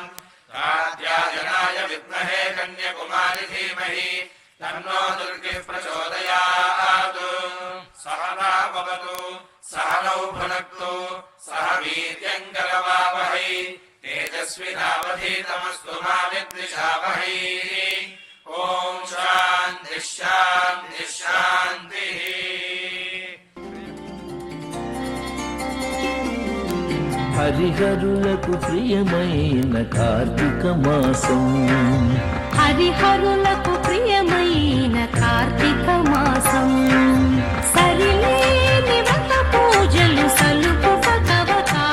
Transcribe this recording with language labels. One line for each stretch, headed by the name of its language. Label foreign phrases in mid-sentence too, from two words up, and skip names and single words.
Sanskrit: राध्यायनाय विद्महे कन्यकुमारि धीमहि तन्नो दुर्गिः प्रचोदयात् सहना भवतु सहनौ भुनक्तु सह वीर्यम् करवावहै तेजस्विनावधीतमस्तु मा विद्विषावहै ॐ शान्तिः शान्तिः शान्तिः
Telugu: హరిహరులకు ప్రియమైన కార్తీక మాసం హరిహరులకు ప్రియమైన కార్తీక మాసం సరిలేని వ్రత పూజలు సలుపుటకవకాశం